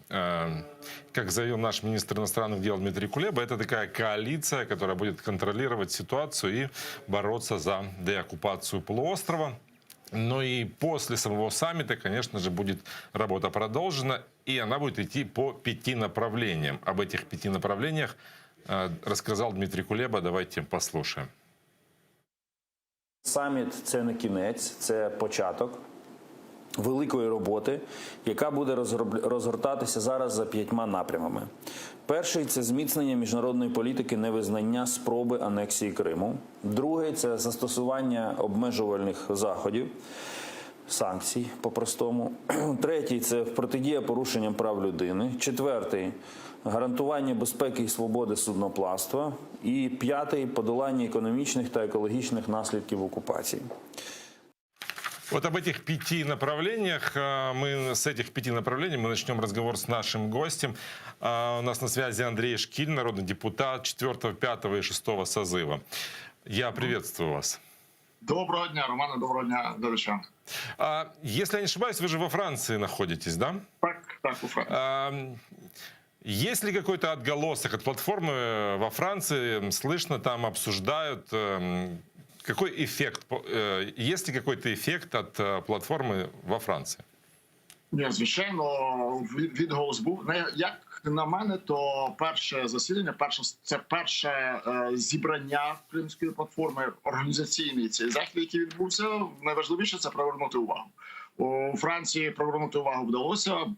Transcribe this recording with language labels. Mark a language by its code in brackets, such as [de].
[ru] Как заявил наш министр иностранных дел Дмитрий Кулеба, это такая коалиция, которая будет контролировать ситуацию и бороться за деоккупацию полуострова. Но и после самого саммита, конечно же, будет работа продолжена, и она будет идти по 5 направлениям. Об этих 5 направлениях рассказал Дмитрий Кулеба. Давайте послушаем. [uk] Саміт – це не кінець, це початок. великої роботи, яка буде розгортатися зараз за 5 напрямами. Перший – це зміцнення міжнародної політики невизнання спроби анексії Криму. Другий – це застосування обмежувальних заходів, санкцій по-простому. Третій – це протидія порушенням прав людини. Четвертий – гарантування безпеки і свободи судноплавства. І п'ятий – подолання економічних та екологічних наслідків окупації. [ru] Вот об этих 5 направлениях, с этих 5 направлений мы начнем разговор с нашим гостем. У нас на связи Андрей Шкиль, народный депутат 4, 5 и 6 созыва. Я приветствую вас. [uk] Доброго дня, Романе, доброго дня, глядачам. [ru] Если я не ошибаюсь, вы же во Франции находитесь, да? [uk] Так, у Франції. [ru] Есть ли какой-то отголосок от платформы во Франции? Слышно, там обсуждают... Какой эффект, есть ли какой-то эффект от платформы во Франции? [uk] Ні, звичайно, відголос був. Як на мене, то перше засідання, це перше зібрання Кримської платформи, організаційний цей захід, який відбувся. Найважливіше – це привернути увагу. У Франції привернути увагу вдалося.